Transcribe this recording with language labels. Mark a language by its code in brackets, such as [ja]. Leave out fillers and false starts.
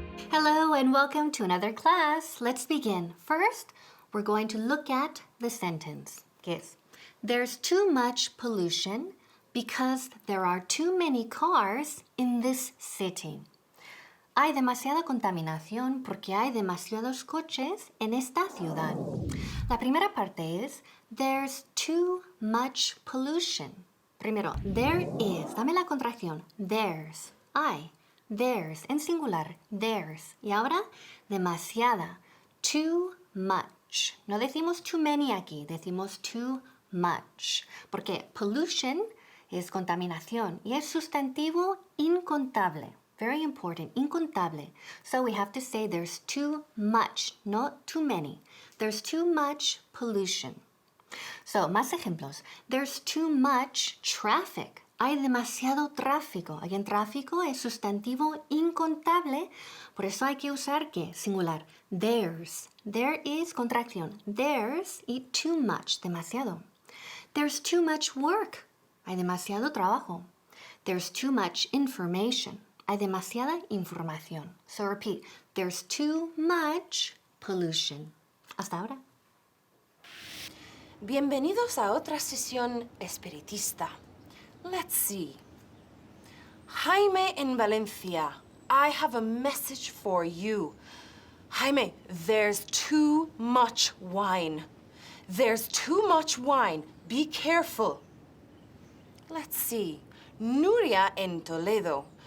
[en] Hello and welcome to another class. Let's begin. First, we're going to look at the sentence, que es There's too much pollution because there are too many cars in this city. [es] Hay demasiada contaminación porque hay demasiados coches en esta ciudad. La primera parte es there's too much pollution. Primero, there is. Dame la contracción. There's. Hay. There's. En singular. There's. Y ahora, demasiada. Too much. No decimos too many aquí. Decimos too much. Porque pollution es contaminación y es sustantivo incontable. [en] Very important, incontable. So we have to say there's too much, not too many. There's too much pollution. So, más ejemplos. There's too much traffic. [es] Hay demasiado tráfico. Aquí en tráfico es sustantivo incontable, por eso hay que usar ¿qué? [en] Singular. There's. There is contracción. There's y too much, demasiado. There's too much work. [es] Hay demasiado trabajo. [en] There's too much information. [es] Hay demasiada información. [en] So repeat, there's too much pollution. [es] Hasta ahora. Bienvenidos a otra sesión espiritista. [en] Let's see. Jaime in Valencia, I have a message for you. Jaime, there's too much wine. There's too much wine. Be careful. Let's see. Nuria in Toledo.